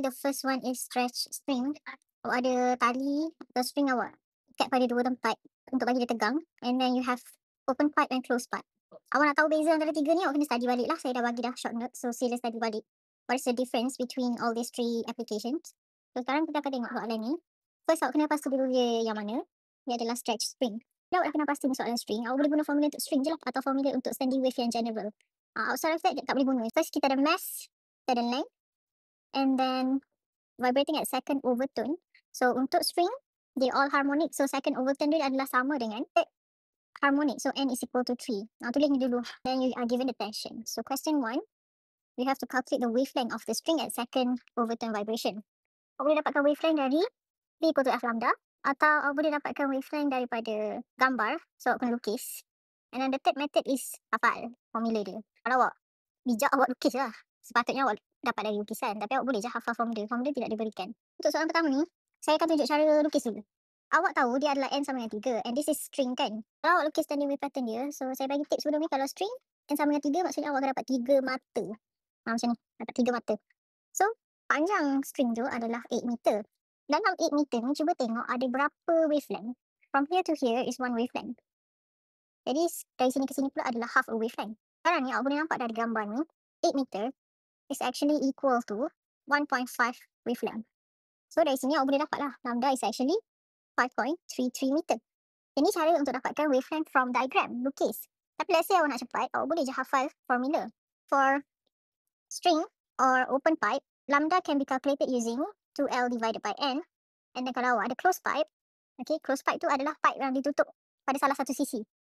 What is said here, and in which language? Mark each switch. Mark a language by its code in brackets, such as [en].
[en] The first one is stretch string. [ms] Awak ada tali atau string awak ikat pada dua tempat untuk bagi dia tegang. [en] And then you have open pipe and closed pipe. [ms] Awak nak tahu beza antara tiga ni, awak kena study balik lah. Saya dah bagi dah short note. So sila study balik. [en] What is the difference between all these three applications? [ms] So sekarang kita akan tengok soalan ni. First awak kena pasti dulu dia yang mana. Dia adalah stretch string. Dah awak dah kena pasti ni soalan string. Awak boleh guna formula untuk string je lah. Atau formula untuk standing wave yang general. [en] Outside of that, [ms] tak boleh guna. First kita ada mass, kita ada length. [en] And then vibrating at second overtone. So untuk string, they all harmonic. [ms] So second overtone dia adalah sama dengan harmonic. [en] So n is equal to 3. [ms] Tulis ni dulu. [en] Then you are given the tension. So question 1, we have to calculate the wavelength of the string at second overtone vibration. [ms] Awak boleh dapatkan wavelength dari V equal to F lambda. Atau awak boleh dapatkan wavelength daripada gambar. So awak kena lukis. [en] And then the third method is [ms] hafal formula dia. Kalau awak bijak, awak lukis lah. Sepatutnya awak dapat dari lukisan. Tapi awak boleh je hafal formula. Formula tidak diberikan. Untuk soalan pertama ni, saya akan tunjuk cara lukis dulu. Awak tahu dia adalah N sama dengan 3. [en] And this is string [ms] kan. Kalau awak lukis standing wave pattern dia, so saya bagi tips sebelum ni, kalau string N sama dengan 3, maksudnya awak akan dapat 3 mata. Macam ni, dapat 3 mata. So, panjang string tu adalah 8 meter. Dalam 8 meter ni, cuba tengok ada berapa wavelength. [en] From here to here is 1 wavelength. [ms] Jadi, dari sini ke sini pula adalah [en] half a wavelength. [ms] Sekarang ni, awak boleh nampak dari gambar ni, 8 meter [en] is actually equal to 1.5 wavelength. [ms] So, dari sini awak boleh dapat lah, [en] lambda is actually 5.33 meter. [ms] Ini cara untuk dapatkan wavelength [en] from diagram, [ms] lukis. Tapi [en] let's say [ms] awak nak cepat, awak boleh je hafal formula. [en] For string or open pipe, lambda can be calculated using 2L divided by N. [ms] And then kalau awak ada closed pipe, okay, closed pipe tu adalah pipe yang ditutup pada salah satu sisi.